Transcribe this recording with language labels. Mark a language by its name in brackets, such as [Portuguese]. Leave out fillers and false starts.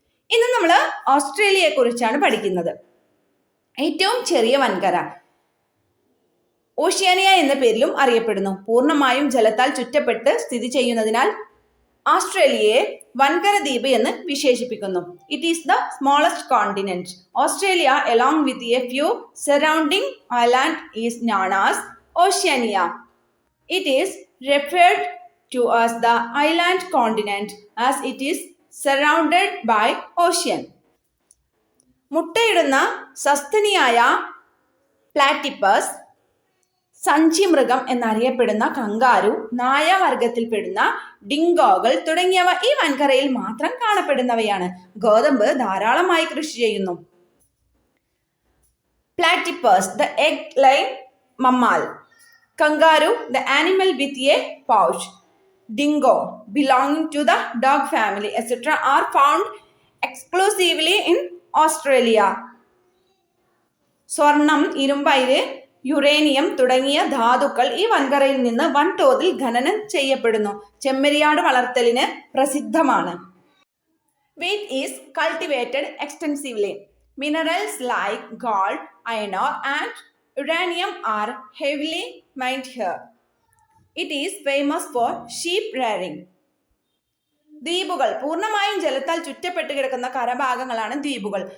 [Malayalam] ഇന്ന് നമ്മൾ ഓസ്ട്രേലിയയെ കുറിച്ചാണ് പഠിക്കുന്നത്. ഏറ്റവും ചെറിയ വൻകര ഓഷ്യാനിയ എന്ന പേരിലും അറിയപ്പെടുന്നു. പൂർണ്ണമായും ജലത്താൽ ചുറ്റപ്പെട്ട് സ്ഥിതി ചെയ്യുന്നതിനാൽ ഓസ്ട്രേലിയയെ വൻകര ദ്വീപ് എന്ന് വിശേഷിപ്പിക്കുന്നു. [English] It is the smallest continent. Australia along with a few surrounding island is known as Oceania. It is referred to as the island continent as it is surrounded by ocean. [Malayalam] മുട്ടയിടുന്ന സസ്തനിയായ platypus, സഞ്ചിമൃഗം എന്നറിയപ്പെടുന്ന kangaroo, നായവർഗത്തിൽപ്പെടുന്ന ഡിങ്കോകൾ തുടങ്ങിയവ ഈ വൻകരയിൽ മാത്രം കാണപ്പെടുന്നവയാണ്. ഗോതമ്പ് ധാരാളമായി കൃഷി ചെയ്യുന്നു. [English] Platypus, the egg laying mammal. Kangaroo, the animal with a pouch. Dingo, belonging to the dog family, etc. are found exclusively in Australia. [Malayalam] സ്വർണം, ഇരുമ്പയിര്, uranium തുടങ്ങിയ ധാതുക്കൾ ഈ വൻകരയിൽ നിന്ന് വൻതോതിൽ ഖനനം ചെയ്യപ്പെടുന്നു. ചെമ്മരിയാട് വളർത്തലിന് പ്രസിദ്ധമാണ്. [English] Wheat is cultivated extensively. Minerals like gold, iron ore and uranium are heavily mined here. It is famous for sheep rearing. [Malayalam] ദ്വീപുകൾ പൂർണ്ണമായും ജലത്താൽ ചുറ്റപ്പെട്ട് കിടക്കുന്ന കരഭാഗങ്ങളാണ് ദ്വീപുകൾ.